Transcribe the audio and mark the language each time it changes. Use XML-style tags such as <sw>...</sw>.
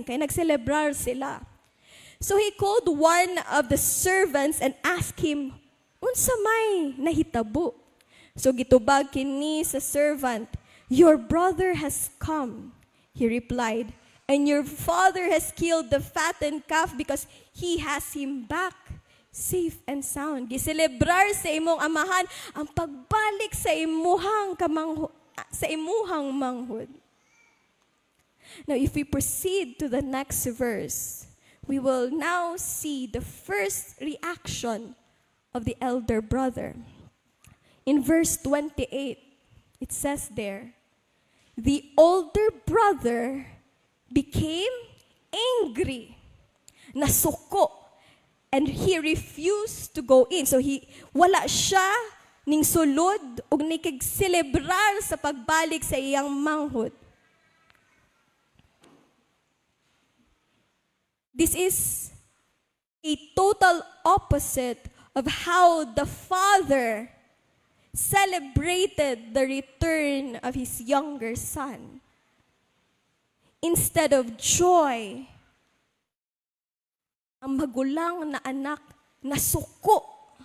<ceb>Kaya nagselebrar sila.</ceb> <en>So he called one of the servants and asked him,</en> <ceb>unsa may nahitabo? So gitubag kini sa</ceb> <en>servant, your brother has come, he replied, and your father has killed the fattened calf because he has him back safe and sound.</en> <ceb>Giselebrar sa imong amahan ang pagbalik sa imuhang manghod.</ceb> <en>Now, if we proceed to the next verse, we will now see the first reaction of the elder brother. In verse 28, it says there, the older brother became angry, nasuko, and he refused to go in.</en> <ceb>So wala siya ning sulod ug nikig-celebrar sa pagbalik sa iyang manghod.</ceb> <en>This is a total opposite of how the father celebrated the return of his younger son. Instead of joy,</en> <ceb>ang magulang na anak nasuko.</ceb>